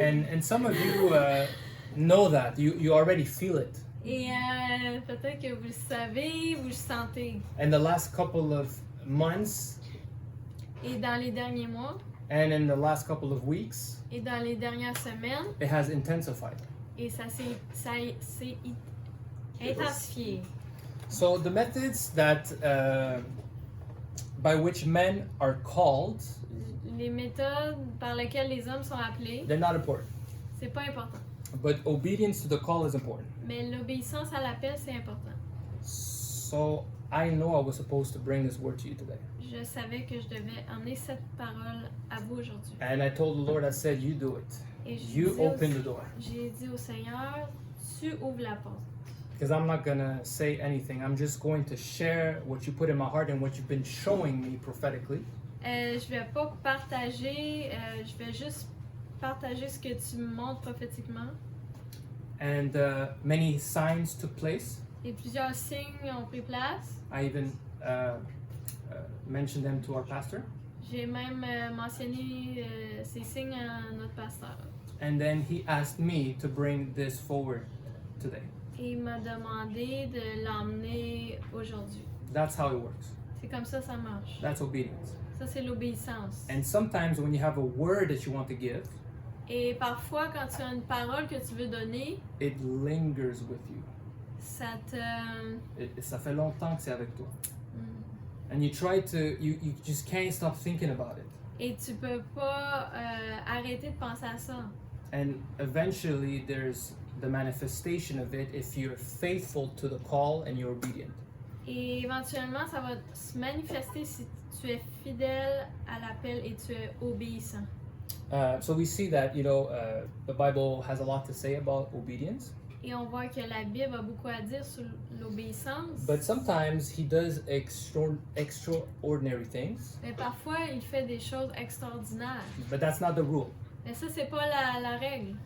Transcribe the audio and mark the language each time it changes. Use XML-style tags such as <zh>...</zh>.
<en>And some of you know that. You already feel it.</en> <fr>Et peut-être que vous le savez, vous le sentez.</fr> <en>In the last couple of months</en> <fr>Et dans les derniers mois,</fr> <en>and in the last couple of weeks,</en> <fr>et dans les dernières semaines,</fr> <en>it has intensified.</en> <fr>et ça s'est intensifié.</fr> <en>So the methods that by which men are called,</en> <fr>Les méthodes par lesquelles les hommes sont appelés,</fr> <en>they're not important.</en> <fr>c'est pas important.</fr> <en>But obedience to the call is important.</en> <fr>Mais l'obéissance à l'appel, c'est important.</fr> <en>So I know I was supposed to bring this word to you today.</en> <fr>Je savais que je devais emmener cette parole à vous aujourd'hui.</fr> <en>And I told the Lord, I said, you do it.</en> <fr>Et</fr> <en>You open the door.</en> <fr>j'ai dit au Seigneur, tu ouvres la porte.</fr> <en>Because I'm not going to say anything. I'm just going to share what you put in my heart and what you've been showing me prophetically.</en> <fr>Je vais pas partager, je vais juste partager ce que tu me montres prophétiquement.</fr> <en>And many signs took place.</en> <fr>Et plusieurs signes ont pris place.</fr> <en>I even mentioned them to our pastor.</en> <fr>J'ai même mentionné ces signes à notre pasteur.</fr> <en>And then he asked me to bring this forward today.</en> <fr>Et il m'a demandé de l'emmener aujourd'hui.</fr> <en>That's how it works.</en> <fr>C'est comme ça marche.</fr> <en>That's obedience.</en> <fr>Ça, c'est l'obéissance.</fr> <en>And sometimes when you have a word that you want to give,</en> <fr>Et parfois, quand tu as une parole que tu veux donner,</fr> <en>it lingers with you.</en> <fr>ça te... Ça fait longtemps que c'est avec toi. Mm.</fr> <en>And you try to, you just can't stop thinking about it.</en> <fr>Et tu peux pas arrêter de penser à ça.</fr> <en>And eventually there's the manifestation of it if you're faithful to the call and you're obedient.</en> <fr>Et éventuellement, ça va se manifester si tu es fidèle à l'appel et tu es obéissant.</fr> <en>So we see that, the Bible has a lot to say about obedience.</en> <fr>Et on voit que la Bible a beaucoup à dire sur l'obéissance.</fr> <en>But sometimes he does extraordinary things.</en> <fr>Mais parfois, il fait des choses extraordinaires.</fr> <en>But that's not the rule.</en> <fr>Mais ça, c'est pas la règle.</fr>